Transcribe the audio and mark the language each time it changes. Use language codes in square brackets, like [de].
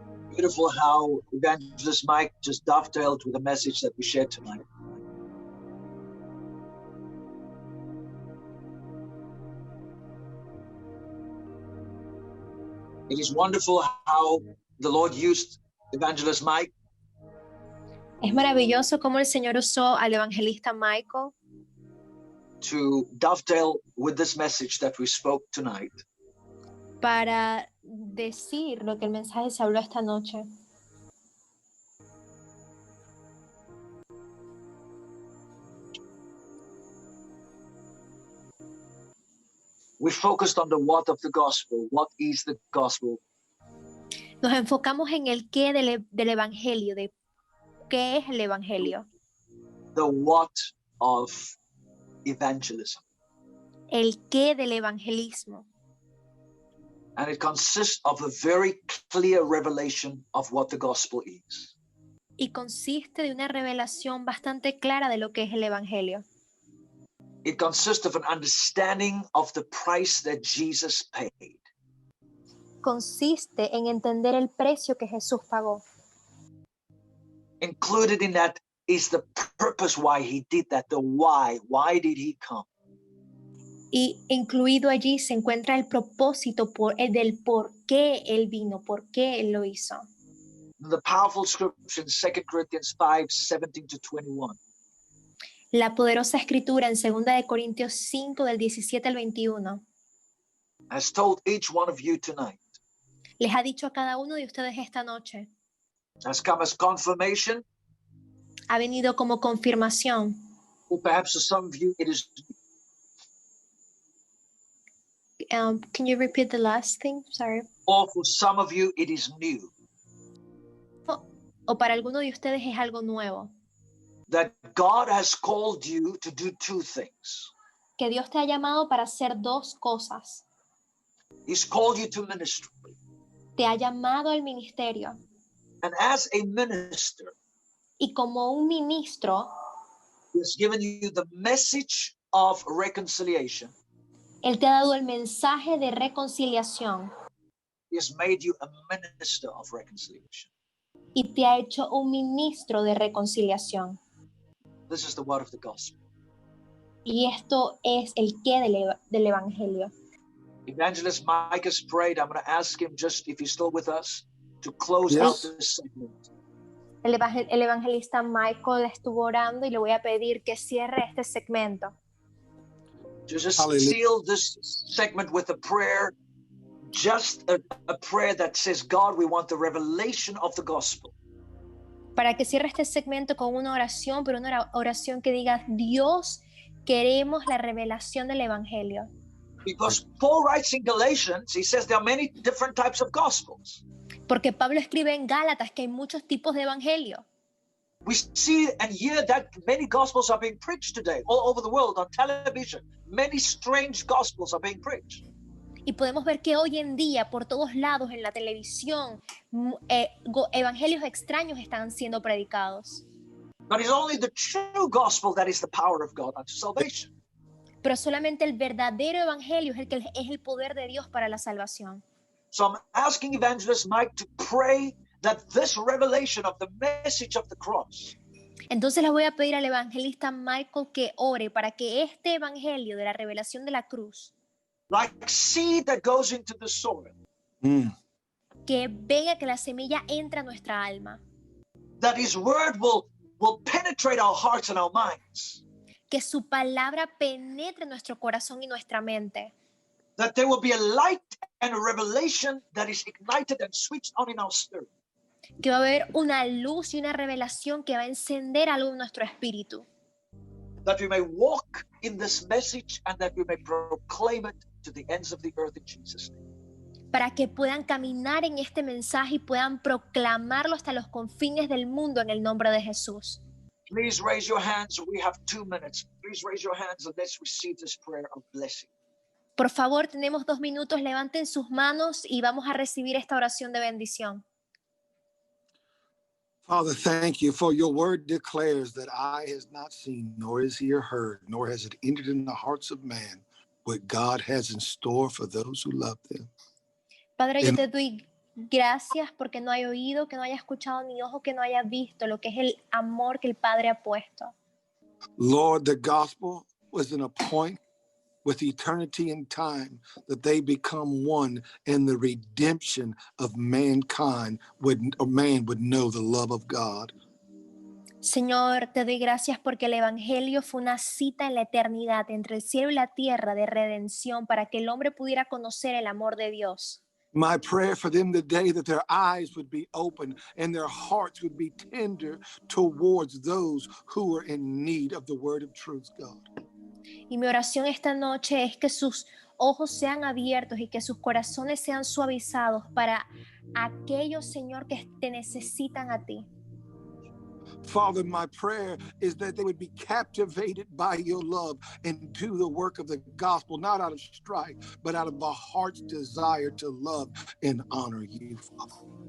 [en] Beautiful how Evangelist Mike just dovetailed with the message that we shared tonight. It is wonderful how the Lord used Evangelist Mike [es] Es maravilloso cómo el Señor usó al evangelista Michael [en] to dovetail with this message that we spoke tonight. [es] para decir lo que el mensaje se habló esta noche. [en] We focused on the what of the gospel. What is the gospel? [es] Nos enfocamos en el qué del evangelio, de qué es el evangelio, [en] The what of evangelism. [es] el qué del evangelismo. [en] And it consists of a very clear revelation of what the gospel is. [es] Y consiste de una revelación bastante clara de lo que es el evangelio. [en] It consists of an understanding of the price that Jesus paid. [es] Consiste en entender el precio que Jesús pagó. [en] Included in that is the purpose why he did that, the why. Why did he come? [es] Y incluido allí se encuentra el propósito del por qué Él vino, por qué Él lo hizo. [en] The powerful scripture in 2 Corinthians 5:17-21. [es] La poderosa escritura en 2 de Corintios 5 del 17 al 21 [en] has told each one of you tonight, [es] les ha dicho a cada uno de ustedes esta noche, [en] has come as confirmation, [es] ha venido como confirmación, [en] or perhaps for some of you it is can you repeat the last thing? Sorry. or for some of you it is new, [es] O para alguno de ustedes es algo nuevo, [en] that God has called you to do 2 things. [es] que Dios te ha llamado para hacer 2 cosas. [en] He's called you to ministry. [es] Te ha llamado al ministerio [en] And as a minister, [es] y como un ministro, [en] he has given you the message of reconciliation. [es] Él te ha dado el mensaje de reconciliación [en] He has made you a minister of reconciliation. [es] y te ha hecho un ministro de reconciliación. [en] This is the word of the gospel. [es] Y esto es el qué del evangelio. [en] Evangelist Mike has prayed. I'm going to ask him, just if he's still with us, to close Yes. out this segment. [es] El evangelista Michael estuvo orando y le voy a pedir que cierre este segmento. [en] To just Hallelujah. seal this segment with a prayer, just a prayer that says, God, we want the revelation of the gospel. [es] Para que cierre este segmento con una oración, pero una oración que diga, Dios, queremos la revelación del evangelio. [en] Because Paul writes in Galatians, he says there are many different types of gospels. [es] Porque Pablo escribe en Gálatas que hay muchos tipos de evangelio. [en] We see and hear that many gospels are being preached today all over the world on television. Many strange gospels are being preached. [es] Y podemos ver que hoy en día, por todos lados, en la televisión, evangelios extraños están siendo predicados. [en] But it's only the true gospel that is the power of God unto salvation. [es] Pero solamente el verdadero evangelio es el poder de Dios para la salvación. [en] So I'm asking Evangelist Mike to pray that this revelation of the message of the cross [es] Entonces le voy a pedir al evangelista Michael que ore para que este evangelio de la revelación de la cruz [en] like seed that goes into the soil, Mm. [es] Que venga, que la semilla entre a nuestra alma. [en] that his word will penetrate our hearts and our minds, [es] Que su palabra penetre nuestro corazón y nuestra mente. [en] that there will be a light and a revelation that is ignited and switched on in our spirit, [es] Que va a haber una luz y una revelación que va a encender algo en nuestro espíritu. [en] that we may walk in this message and that we may proclaim it to the ends of the earth in Jesus' name. [es] Para que puedan caminar en este mensaje y puedan proclamarlo hasta los confines del mundo en el nombre de Jesús. [en] Please raise your hands. We have 2 minutes. Please raise your hands and let's receive this prayer of blessing. [es] Por favor, tenemos 2 minutos, levanten sus manos y vamos a recibir esta oración de bendición. [en] Father, thank you for your word declares that eye has not seen, nor is ear heard, nor has it entered in the hearts of man what God has in store for those who love them. [es] Padre, yo te doy gracias porque no haya oído, que no haya escuchado, ni ojo que no haya visto lo que es el amor que el Padre ha puesto. [en] Lord, the gospel was an appointment with eternity and time that they become one and the redemption of mankind man would know the love of God. [es] Señor, te doy gracias porque el Evangelio fue una cita en la eternidad entre el cielo y la tierra de redención para que el hombre pudiera conocer el amor de Dios. [en] My prayer for them today that their eyes would be open and their hearts would be tender towards those who are in need of the word of truth, God. [es] Y mi oración esta noche es que sus ojos sean abiertos y que sus corazones sean suavizados para aquellos, Señor, que te necesitan a ti. [en] Father, my prayer is that they would be captivated by your love and do the work of the gospel, not out of strife, but out of the heart's desire to love and honor you, Father.